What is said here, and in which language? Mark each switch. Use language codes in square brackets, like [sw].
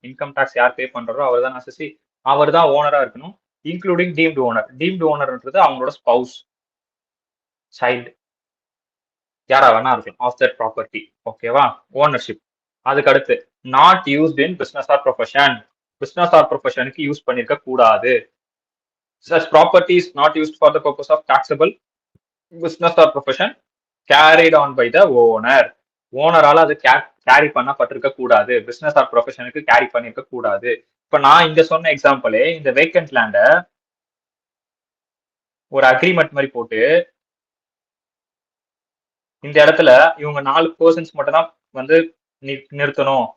[ta] Income tax யார் பே பண்றாரோ அவர் தான் அசசி. அவர் தான் ஓனரா இருக்கணும். [en] Including deemed owner. [ta] டீம்டு ஓனர்ன்றது அவங்களோட ஸ்பவுஸ், சைல்டு, யாரா வேணா இருக்கலாம் ஆஃப் தட் ப்ராப்பர்ட்டி. ஓகேவா? ஓனர்ஷிப். அதுக்கு அடுத்து [en] Not used in business or profession. [ta] Business R ப்ரொஃபஷனுக்கு use பண்ணிருக்க கூடாது. [en] Such property is not used for the purpose of taxable business or profession carried on by the owner. [ta] ஓனரால அது carry பண்ணப்பட்டிருக்க கூடாது. Business R ப்ரொஃபஷனுக்கு carry பண்ணிருக்க கூடாது. இப்ப நான் இங்க சொன்ன எக்ஸாம்பிளே இந்த வேக்கன்ட் லேண்ட ஒரு அக்ரிமெண்ட் மாதிரி போட்டு இந்த இடத்துல இவங்க 4 பர்சன்ஸ் மட்டும் தான் வந்து நிறுத்தணும்.